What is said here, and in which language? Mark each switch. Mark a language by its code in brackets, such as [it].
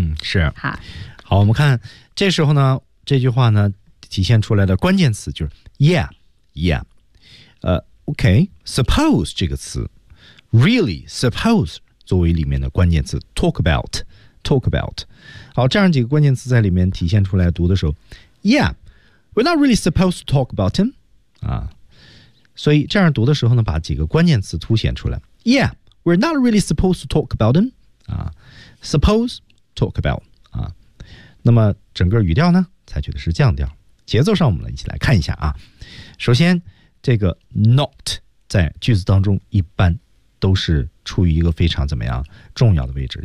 [zh] 是。好，我们看这时候呢，这句话呢体现出来的关键词就是 yeah, okay, suppose 这个词 ， really suppose 作为里面的关键词 ， talk about，好，这样几个关键词在里面体现出来读的时候 ，yeah。 [en] We're not really supposed to talk about him. [zh] 所以这样读的时候呢把几个关键词凸显出来。 [en] Yeah, we're not really supposed to talk about him. Suppose, talk about. [zh] 那么整个语调呢采取的是降调。节奏上我们一起来看一下啊。首先这个 not 在句子当中一般都是处于一个非常怎么样重要的位置。